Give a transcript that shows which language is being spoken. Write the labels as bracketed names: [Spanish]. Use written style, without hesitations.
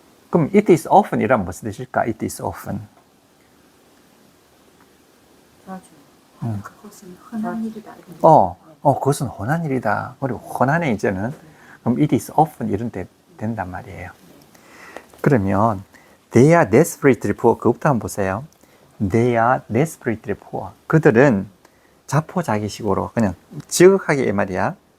[Korean] 그럼 [English] it is often [Korean] 이라면 무슨 뜻일까? [English] it is often. [Korean] 자주. 그것은 흔한 일이다. 그것은 흔한 일이다. 그리고 흔하네 이제는. 그럼 [English] it is often [Korean] 이런 때 된단 말이에요. 그러면 [English] they are desperately poor. [Korean] 그것부터 한번 보세요. [English] They are desperately poor. [Korean] 그들은 자포자기식으로 그냥 지극하게 이 말이야.